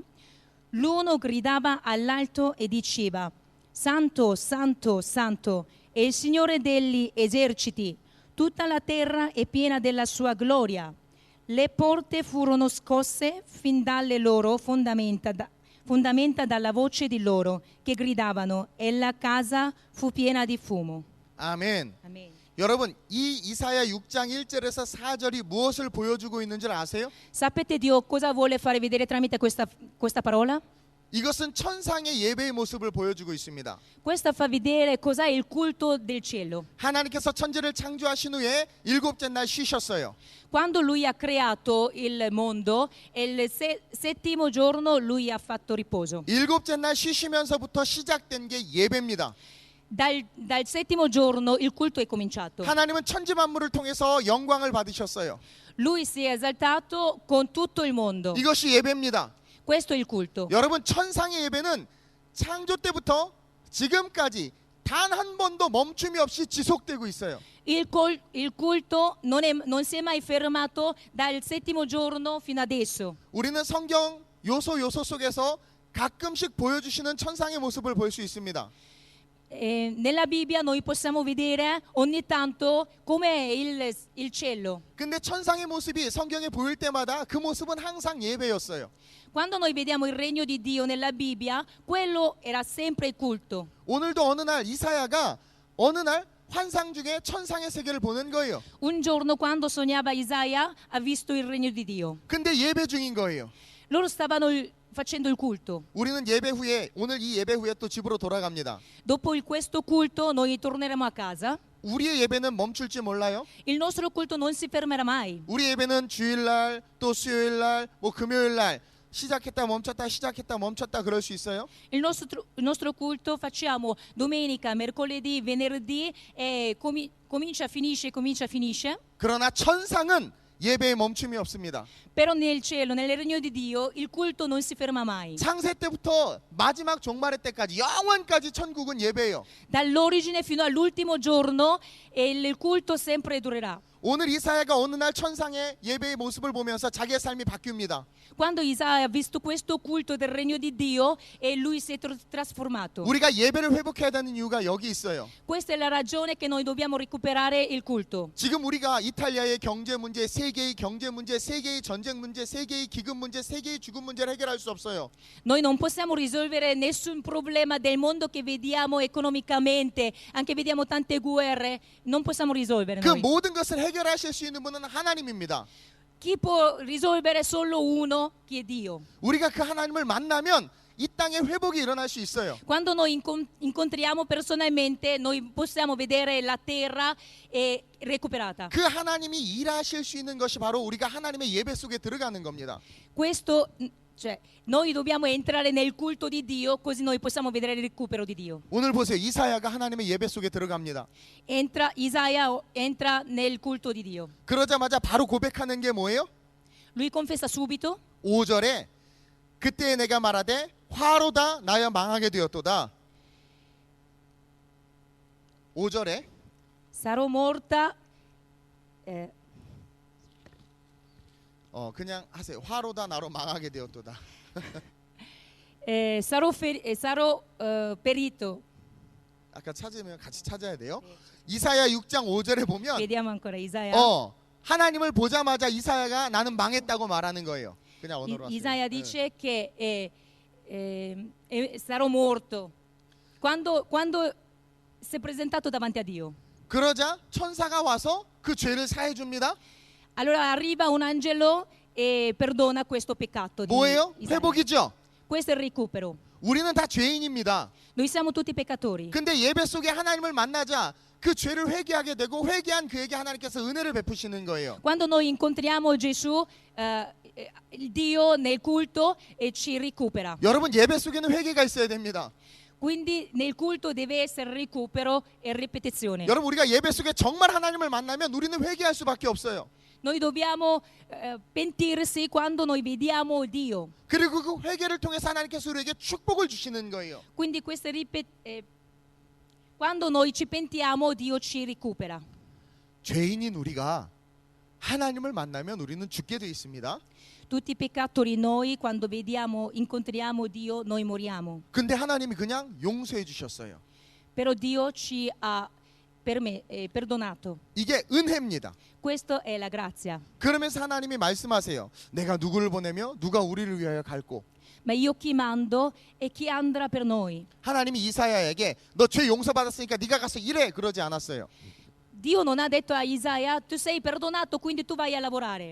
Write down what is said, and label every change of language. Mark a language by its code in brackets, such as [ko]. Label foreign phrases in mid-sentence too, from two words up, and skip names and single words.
[it] L'uno gridava all'alto e diceva: Santo, Santo, Santo, è il Signore degli eserciti, tutta la terra è piena della sua gloria. Le porte furono scosse fin dalle loro fondamenta dalla voce di loro che gridavano, e la casa fu piena di fumo. [ko] 아멘. [it] Amen. [ko] 여러분, 이 이사야 6장 1절에서 4절이 무엇을 보여주고 있는 줄 아세요? [it] Sapete Dio cosa vuole fare vedere tramite questa parola? [ko] 이것은 천상의 예배의 모습을 보여주고 있습니다. [it] Questa fa vedere cos'è il culto del cielo. [ko] 하나님께서 천지를 창조하신 후에 7째 날 쉬셨어요. [it] Quando lui ha creato il mondo, il settimo giorno lui ha fatto riposo. [ko] 7째 날 쉬시면서부터 시작된 게 예배입니다. [it] dal settimo giorno il culto è cominciato. [ko] 하나님은 천지 만물을 통해서 영광을 받으셨어요. [it] Lui si è esaltato con tutto il mondo. [ko] 이것이 예배입니다. [it] Questo è il culto. [ko] 여러분, 천상의 예배는 창조 때부터 지금까지 단 한 번도 멈춤이 없이 지속되고 있어요. [it] Il culto non si è mai fermato dal settimo giorno fino adesso. [ko] 우리는 성경 요소 속에서 가끔씩 보여주시는 천상의 모습을 볼 수 있습니다. [it] Nella Bibbia noi possiamo vedere ogni tanto com'è il cielo. [ko] 근데 천상의 모습이 성경에 보일 때마다 그 모습은 항상 예배였어요. [it] Quando noi vediamo il regno di Dio nella Bibbia, quello era sempre il culto. [ko] 오늘도 어느 날 이사야가 어느 날 환상 중에 천상의 세계를 보는 거예요. [it] Un giorno quando sognava Isaia ha visto il regno di Dio. [ko] 근데 예배 중인 거예요. [it] Loro stavano facendo il culto. [ko] 우리는 예배 후에 오늘 이 예배 후에 또 집으로 돌아갑니다. [it] Dopo questo culto noi torneremo a casa. [ko] 우리의 예배는 멈출지 몰라요. [it] Il nostro culto non si fermerà mai. [ko] 우리 예배는 주일날 또 수요일날 뭐 금요일날 시작했다 멈췄다 그럴 수 있어요? [it] Il nostro culto facciamo domenica, mercoledì, venerdì e comincia, finisce. [ko] 그러나 천상은 예배에 멈춤이 없습니다. [it] Però nel cielo, nel regno di Dio, il culto non si ferma mai. [ko] 창세 때부터 마지막 종말의 때까지 영원까지 천국은 예배예요. [it] Dall'origine fino all'ultimo giorno il culto sempre durerà. [ko] 오늘 이사야가 어느 날 천상의 예배의 모습을 보면서 자기의 삶이 바뀝니다. [it] Quando Isaia ha visto questo culto del regno di Dio e lui si è trasformato. [ko] 우리가 예배를 회복해야 되는 이유가 여기 있어요. [it] Questa è la ragione che noi dobbiamo recuperare il culto. [ko] 지금 우리가 이탈리아의 경제 문제, 세계의 경제 문제, 세계의 전쟁 문제, 세계의 기근 문제, 세계의 죽음 문제를 해결할 수 없어요. [it] Noi non possiamo risolvere nessun problema del mondo che vediamo economicamente, anche vediamo tante guerre, non possiamo risolvere [ko] 그 [it] noi. [ko] 모든 것을 해결하실 수 있는 분은 하나님입니다. [it] Chi può risolvere solo uno? Chi è Dio. [ko] 우리가 그 하나님을 만나면 이 땅에 회복이 일어날 수 있어요. [it] Quando noi incontriamo personalmente, noi possiamo vedere la terra recuperata. [ko] 그 하나님이 일하실 수 있는 것이 바로 우리가 하나님의 예배 속에 들어가는 겁니다. [it] Questo, cioè, noi dobbiamo entrare nel culto di Dio, così noi possiamo vedere il recupero di Dio. [ko] 오늘 보세요. 이사야가 하나님의 예배 속에 들어갑니다. [it] Isaia entra nel culto di Dio. [ko] 그러자마자 바로 고백하는 게 뭐예요? [it] Lui confessa subito. [ko] 5절에 그때 내가 말하되 화로다 나여 망하게 되었도다. 5절에 [it] Sarò morta. [ko] 그냥 하세요. 화로다 나로 망하게 되었도다. [it] Sarò perito. [ko] 아까 찾으면 같이 찾아야 돼요. 이사야 6장 5절에 보면 [it] Vediamo ancora Isaia. [ko] 하나님을 보자마자 이사야가 나는 망했다고 말하는 거예요. 그냥 언어로 하세요. [it] Isaia dice che sarò morto quando si è presentato davanti a Dio. [ko] 그러자 천사가 와서 그 죄를 사해 줍니다. [it] Allora arriva un angelo e perdona questo peccato di [ko] 뭐예요? [it] Isaia. [ko] 회복이죠. [it] Questo è il recupero. [ko] 우리는 다 죄인입니다. [it] Noi siamo tutti peccatori. [ko] 근데 예배 속에 하나님을 만나자 그 죄를 회개하게 되고 회개한 그에게 하나님께서 은혜를 베푸시는 거예요. [it] Quando noi incontriamo Gesù, il Dio nel culto e ci recupera. [ko] 여러분 예배 속에는 회개가 있어야 됩니다. [it] Quindi nel culto deve essere recupero e ripetizione. [ko] 여러분 우리가 예배 속에 정말 하나님을 만나면 우리는 회개할 수밖에 없어요. [it] Noi dobbiamo pentirsi quando noi vediamo Dio. [ko] 그리고 그 회개를 통해서 하나님께서 우리에게 축복을 주시는 거예요. [it] Quindi quando noi ci pentiamo, Dio ci recupera. [ko] 죄인인 우리가 하나님을 만나면 우리는 죽게 돼 있습니다. [it] Tutti i peccatori noi quando incontriamo Dio, noi moriamo. [ko] 근데 하나님이 그냥 용서해 주셨어요. [it] Però Dio ci ha perdonato. [ko] 이게 은혜입니다. [it] Questa è la grazia. [ko] 그러면서 하나님이 말씀하세요. 내가 누구를 보내며 누가 우리를 위하여 갈고. [it] Ma io chi mando e chi andrà per noi. [ko] 하나님이 이사야에게 너 죄 용서받았으니까 네가 가서 일해 그러지 않았어요. [it] Dio non ha detto a Isaia tu sei perdonato quindi tu vai a lavorare.